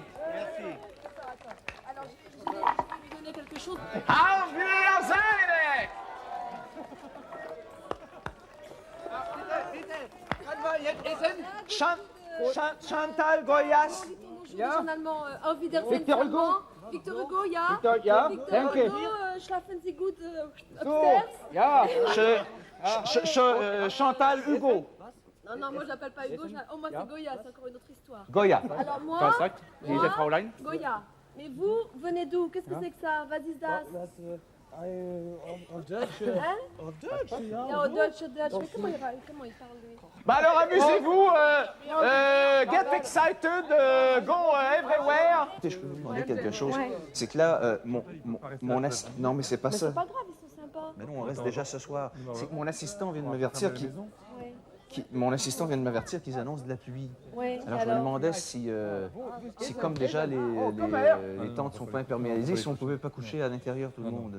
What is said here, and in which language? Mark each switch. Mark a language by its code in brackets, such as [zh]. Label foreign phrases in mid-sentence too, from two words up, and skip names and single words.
[fr] Alors je vais lui donner quelque chose. [de] Auf Wiedersehen! [fr] Chantal Goyas. En allemand, [de] Auf Wiedersehen. [fr] Victor Hugo. allemand. Victor Hugo, ja. [de] Victor, ja. Victor Danke. Hugo, schlafen Sie gut upstairs? Ja. [fr] Chantal Hugo. Non, non, moi je l'appelle pas Hugo, oh moi c'est Goya, c'est encore une autre histoire. Goya. Alors moi, Goya. Mais vous, venez d'où? Qu'est-ce que c'est que ça? [de] Was ist das? [fr] Hein? Ja, au Deutsch. Mais comment il parle lui? Bah alors amusez-vous, [en] get excited, go everywhere. [fr] Écoutez, je peux vous demander quelque chose. C'est que là, non, mais c'est pas Mais ça. c'est pas grave, ils sont sympas. Mais non, on reste déjà ce soir. C'est que mon assistant vient de m'avertir qu'ils annoncent de la pluie. Ouais, Alors je me demandais si comme déjà les tentes sont pas imperméabilisées, si on pouvait pas coucher à l'intérieur tout le monde.